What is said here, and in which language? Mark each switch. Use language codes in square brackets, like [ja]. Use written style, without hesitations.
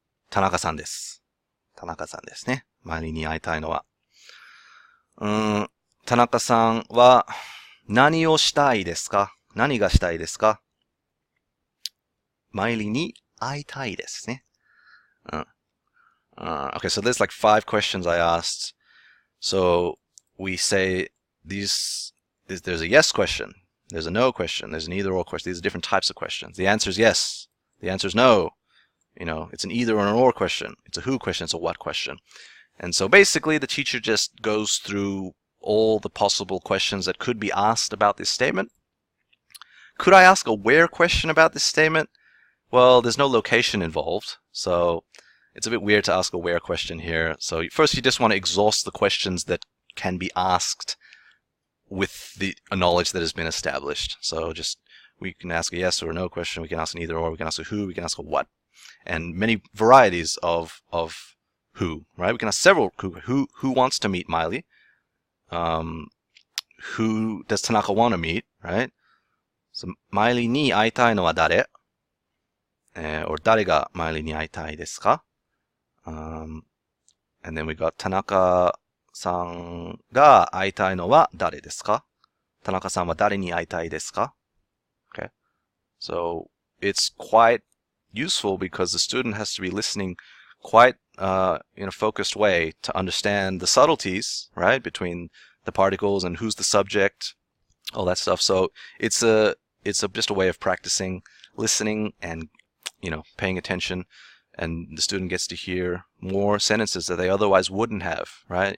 [ja] 田中さんです。田中さんですね。マイリーに会いたいのは。田中さんは何をしたいですか？何がしたいですか？マイリーに会いたいですね。 [en] Okay, so there's like 5 questions I asked. So we say there's a yes question, there's a no question, there's an either or question. These are different types of questions. The answer is yes, the answer is no. It's an either or an or question. It's a who question, it's a what question. And so basically the teacher just goes through all the possible questions that could be asked about this statement. Could I ask a where question about this statement? Well, there's no location involved, so it's a bit weird to ask a where question here. So first you just want to exhaust the questions that can be asked with the knowledge that has been established. So just we can ask a yes or a no question, we can ask an either or, we can ask a who, we can ask a what, and many varieties of who, right? We can ask several who wants to meet Miley, who does Tanaka want to meet, right? [ja] So Miley ni aitai no wa dare? [en] Or [ja] 誰がマイリーに会いたいですか? [en] And then we got [ja] 田中さんが会いたいのは誰ですか? 田中さんは誰に会いたいですか? [en] Okay. So it's quite useful because the student has to be listening quite in a focused way to understand the subtleties, right, between the particles and who's the subject, all that stuff. So it's just a way of practicing listening and paying attention, and the student gets to hear more sentences that they otherwise wouldn't have, right?